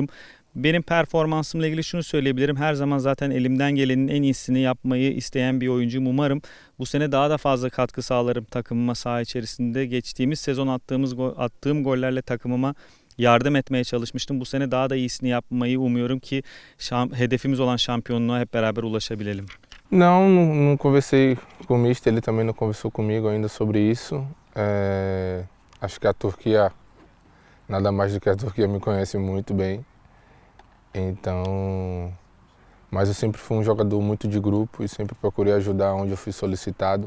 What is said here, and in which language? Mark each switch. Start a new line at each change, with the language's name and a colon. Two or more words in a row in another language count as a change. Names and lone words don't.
Turkish: Benim performansımla ilgili şunu söyleyebilirim. Her zaman zaten elimden gelenin en iyisini yapmayı isteyen bir oyuncuyum. Umarım bu sene daha da fazla katkı sağlarım takımıma saha içerisinde. Geçtiğimiz sezon attığım gollerle takımıma yardım etmeye çalışmıştım. Bu sene daha da iyisini yapmayı umuyorum ki hedefimiz olan şampiyonluğa hep beraber ulaşabilelim.
Portuguese: Não conversei com o mister, ele também não conversou comigo ainda sobre isso. Acho que a Turquia, nada mais do que a Turquia me conhece muito bem. Então, mas eu sempre fui um jogador muito de grupo e sempre procurei ajudar onde eu fui solicitado.